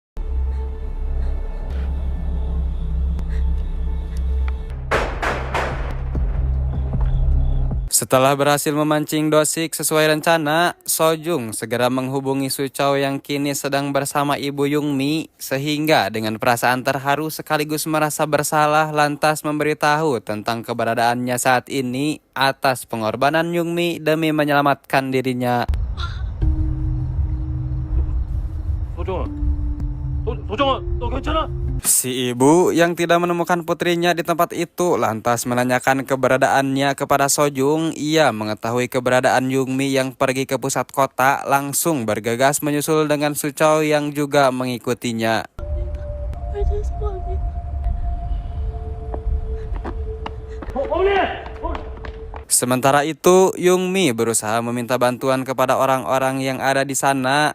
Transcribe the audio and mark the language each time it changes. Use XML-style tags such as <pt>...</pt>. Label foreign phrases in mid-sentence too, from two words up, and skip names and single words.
<id>Setelah berhasil memancing Do-sik sesuai rencana, Sojung segera menghubungi Suchou yang kini sedang bersama ibu Youngmi, sehingga dengan perasaan terharu sekaligus merasa bersalah lantas memberitahu tentang keberadaannya saat ini atas pengorbanan Youngmi demi menyelamatkan dirinya.</id> <ko>도정아, 너 괜찮아?</ko> <id>Si ibu yang tidak menemukan putrinya di tempat itu lantas menanyakan keberadaannya kepada Sojung. Ia mengetahui keberadaan Youngmi yang pergi ke pusat kota, langsung bergegas menyusul dengan Suchou yang juga mengikutinya. Sementara itu, Youngmi berusaha meminta bantuan kepada orang-orang yang ada di sana.</id>